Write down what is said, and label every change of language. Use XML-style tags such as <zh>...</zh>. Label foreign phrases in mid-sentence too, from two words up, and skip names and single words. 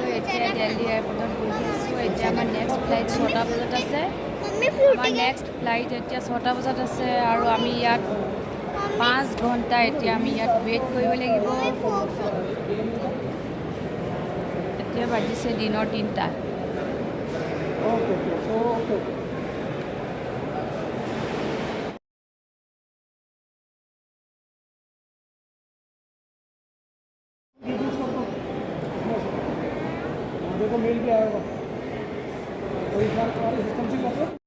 <as>এতিয়া দিল্লী এয়াৰপৰ্টত বহি আছোঁ। এতিয়া আমাৰ</as> <en>next flight</en> <as>6টা বজাত আছে। আমাৰ</as> <en>next flight</en> <as>এতিয়া 6টা বজাত আছে আৰু আমি ইয়াত 5 ঘণ্টা এতিয়া আমি ইয়াত ৱেইট কৰিব লাগিব। এতিয়া বাজিছে দিনৰ 3টা।</as> <hi>मेल भी आएगा तो एक बार तुम्हारे सिस्टम से कर दो।</hi>